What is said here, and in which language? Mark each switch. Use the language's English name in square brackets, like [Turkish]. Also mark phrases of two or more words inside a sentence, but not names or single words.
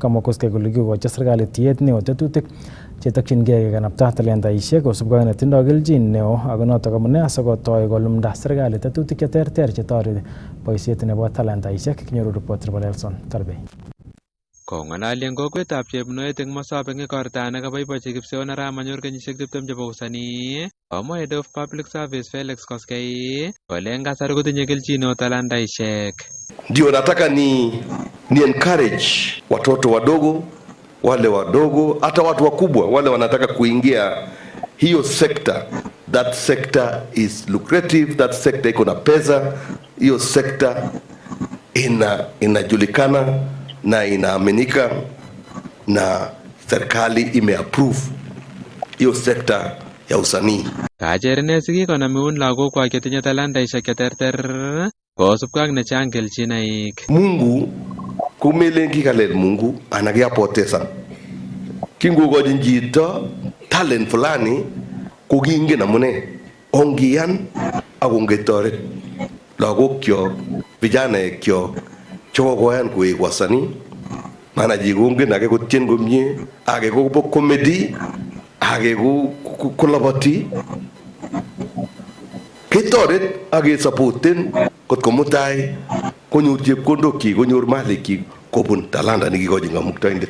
[Kalenjin] Kamwa Koskei kole kikochi serikali tiyet neo tetutik chetokyingei kekanapta talentaisiek kosubkei ak netindoi kelchin neo, ako notok amune asikotoi kolumda serikali tetutik cheterter chetoreti boisiet nebo talentaisiek. Kinyoru report nebo Nelson Talbey. Kong'alali eng kokwetab Chepnoet eng Mosop eng ikorta nekaboibochi kipseon arap manyor kenyisiek 20 chebo usanii, komwa Head of Public Service Felix Koskei kole eng kasari kotinye kelchin neo talantaisiek. [Swahili] Ndio nataka ni encourage watoto wadogo, wale wadogo, hata watu wakubwa wale wanataka kuingia hiyo sekta. [English] That sector is lucrative, that sector [Swahili] iko na pesa, hiyo sekta inajulikana na inaaminika na serikali imeapprove hiyo sekta ya usanii. [Kalenjin] Kacherene sikikonam eun lagokwak chetinye talantaisiek cheterter kosubkei ak nechang kelchinoik. Mungu kumelen kikalel Mungu anakiapoteza. Kingokochin chito talent fulani kokingen amune, ongiyan akongetoret lagokyok, vijanaekyok chokokoyan koek wasanii, maana jikongen age kotien komie, age kobo comedy, age kolabati, ketoret age supporten kotko mutai konyor chepkondokyik, konyor malikyik kobun talanta nekikochin Kamuktaindet.